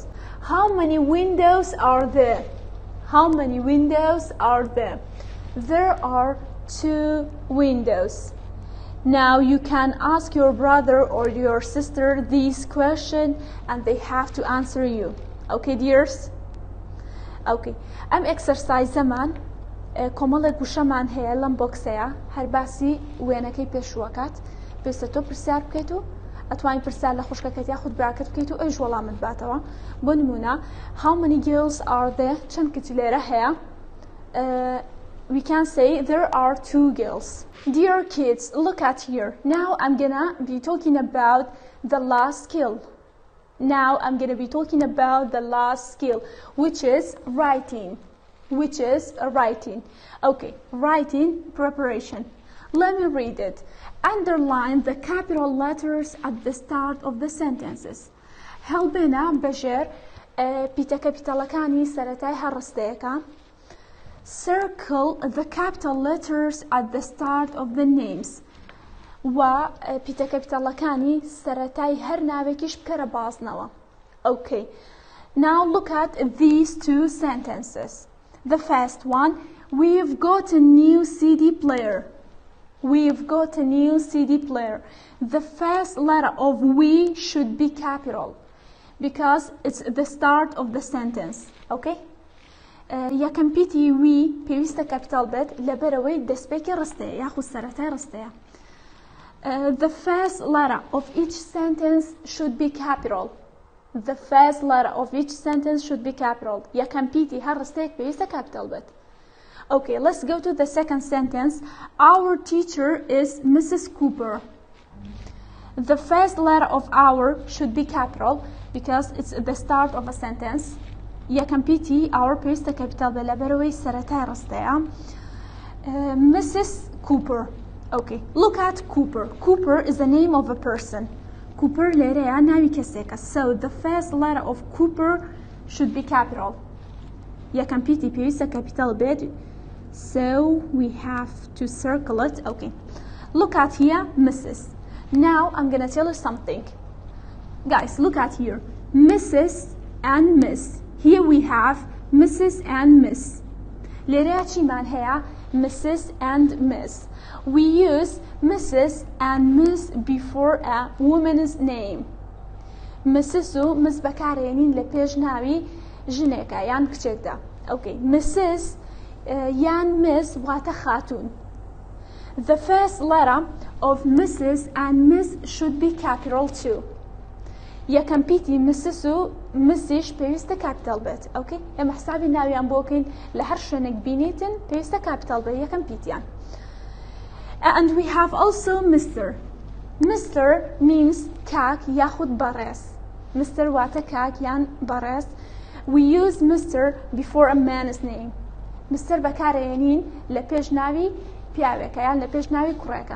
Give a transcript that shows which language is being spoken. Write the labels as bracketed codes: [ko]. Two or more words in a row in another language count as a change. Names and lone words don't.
[en] How many windows are there? How many windows are there? There are 2 windows. Now you can ask your brother or your sister these questions and they have to answer you. Okay, dears? Okay. [ckb] ام exercise زمان کۆمەڵێک گوشەمان هەیە لەم بۆکسەیە هەر باسی وێنەکەی پێشوەکات پێویستە تۆ پرسیار بکەیت و ئەتوانین پرسیار لە خوشکەکەت یاخود براکەت بکەیت و ئەویش وەڵامت باتەوە. بۆ نمونە [en] how many girls are there [ckb] چەند کچ لێرە هەیە. [en] We can say there are 2 girls. Dear kids, look at here. Now I'm gonna be talking about the last skill. Now I'm gonna be talking about the last skill, which is writing. Okay, writing preparation. Let me read it. Underline the capital letters at the start of the sentences. [ckb] هەڵبێنە بەژێر پیتە کەپیتەڵەکانی سەرەتای هەڕستەیەەکە. [en] Circle the capital letters at the start of the names. [ckb] و پیتە کەپیتەڵەکانی سەرەتای هەر ناوێکیش بکەرە بازنەوە. [en] Okay. Now look at these 2 sentences. The first one, we've got a new CD player. We've got a new CD player. The first letter of we should be capital because it's the start of the sentence. Okay? [ckb] یەکەم پیتی وی پێویستە کەپیتال بێت لەبەرەوەی دەستپێکی ڕستەیە یاخود سەرەتای ڕستەیە. [en] The first letter of each sentence should be capital. The first letter of each sentence should be capital. [ckb] یەکەم پیتی هەر ڕستەیەک پێویستە کەپیتال بێت. [en] Okay, let's go to the second sentence. Our teacher is Mrs. Cooper. The first letter of our should be capital because it's the start of a sentence. [ckb] یەکەم پیتی our پێویستە کەپیتال بێت لەبەرەوەی سەرەتای ڕستەیە. [en] Mrs. Cooper. Okay, look at Cooper. Cooper is the name of a person. [ckb] Cooper لێرەیە ناوی کەسێکە. [en] So the first letter of Cooper should be capital. [ckb] یەکەم پیتی پێویستە کەپیتال بێت. [en] So we have to circle it. Okay. Look at here, Mrs. Now I'm gonna tell you something. Guys, look at here. Mrs. and Miss. Here we have Mrs. and Miss. [ckb] لێرەیە چیمان هەیە؟ [en] Mrs. and Miss. We use Mrs. and Miss before a woman's name. Mrs. [ckb] و Miss بەکارێنین لە پێش ناوی ژنێکە یان کچێکدا. [en] Okay. Mrs. [ckb] یان Miss واتە خاتون. [en] The first letter of Mrs. and Miss should be capital too. [ckb] یەکەم پیتی Mrs. و Missیش پێویستە کاپیتال بێت. Okay? ئێمە حسابی ناویان بۆ بکەین لە هەر شوێنێک بینیتن پێویستە کاپیتال بێت یەکەم پیتیان. [en] And we have also Mr. Mr. means [ckb] کاک یاخود بەڕێز. [en] Mr. [ckb] واتە کاک یان بەڕێز. [en] We use Mr. before a man's name. Mr. [ckb] بەکارێنین لە پێش ناوی پیاوێکە یان لە پێش ناوی کوڕێکە.